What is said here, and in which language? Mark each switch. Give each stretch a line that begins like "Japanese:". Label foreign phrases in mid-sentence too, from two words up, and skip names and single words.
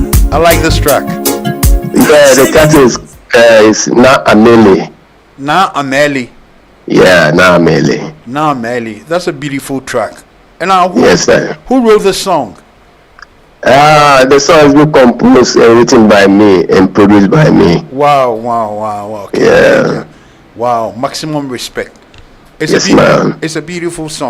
English: I like this track. Yeah, the track is Na Ameli. Na Ameli. Yeah, Na Ameli. Na Ameli. That's a beautiful track. And now, Yes, sir. who wrote the song? The song has been composed and written by me and produced by me. Wow. Yeah. Wow, maximum respect. Yes, ma'am. It's a beautiful song.